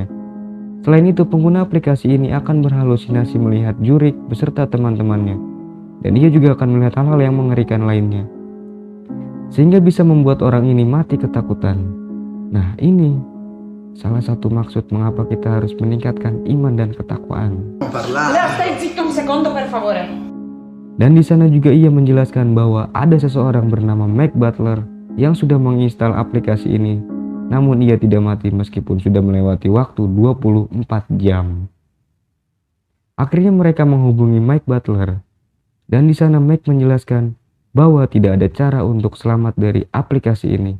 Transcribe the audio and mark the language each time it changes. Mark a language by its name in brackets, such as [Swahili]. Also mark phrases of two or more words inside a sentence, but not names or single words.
[Indonesian] Selain itu, pengguna aplikasi ini akan berhalusinasi melihat Jurik beserta teman-temannya, dan ia juga akan melihat hal-hal yang mengerikan lainnya, sehingga bisa membuat orang ini mati ketakutan. Nah, ini salah satu maksud mengapa kita harus meningkatkan iman dan ketakwaan. [Italian] Leo, stai zitto un secondo per favore. [Indonesian] Dan di sana juga ia menjelaskan bahwa ada seseorang bernama Mike Butler yang sudah menginstal aplikasi ini, namun ia tidak mati meskipun sudah melewati waktu 24 jam. Akhirnya mereka menghubungi Mike Butler, dan di sana Mike menjelaskan bahwa tidak ada cara untuk selamat dari aplikasi ini.